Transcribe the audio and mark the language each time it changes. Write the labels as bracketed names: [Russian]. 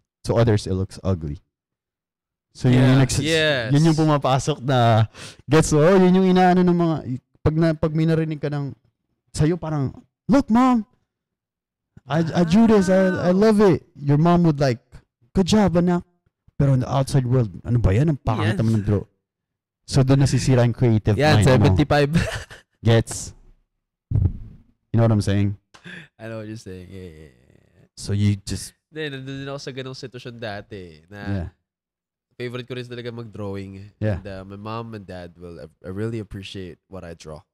[English] To others it looks ugly. [Filipino] So yun yung pumapasok na gets yun yung inaano ng mga pag may narinig ka ng sa'yo parang, [English] look mom, I drew this, I love it. Your mom would like, good job [Filipino] anak. Pero [English] in the outside world, [Filipino] ano ba yan? Ang pangit naman ng draw. So doon nasisira yung creative mind [English] 75. Gets? You know what I'm saying? I know what you're saying. Yeah. So you just... [Filipino] Nandun ako sa ganong sitwasyon dati na favorite ko rin talaga mag-drawing. [English] Yeah. And my mom and dad will really appreciate what I draw.